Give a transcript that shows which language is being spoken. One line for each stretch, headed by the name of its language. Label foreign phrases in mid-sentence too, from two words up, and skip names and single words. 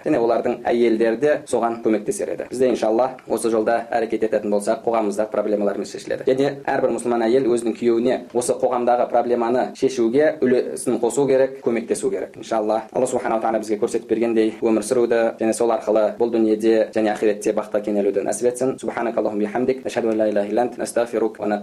Kazakh: Және олардың әйелдері де соған көмектесер еді. Бізде иншалла осы жолда әрекет ететін болсақ, қоғамымыздағы проблемаларымыз шешіледі. Және әрбір мұсылман әйел өзінің күйеуіне осы қоғамдағы проблеманы шешуге үлесін қосу керек, көмектесу керек. Иншалла Алла
Arabic: سبحانه وتعالى
Kazakh: бізге көрсетіп бергендей өмір сүруді және сол арқылы бұл дүниеде және ақиретте бақытқа кенелуді нәсіп етсін.
Arabic: سبحانك اللهم بحمدك، أشهد أن لا إله إلا أنت، أستغفرك و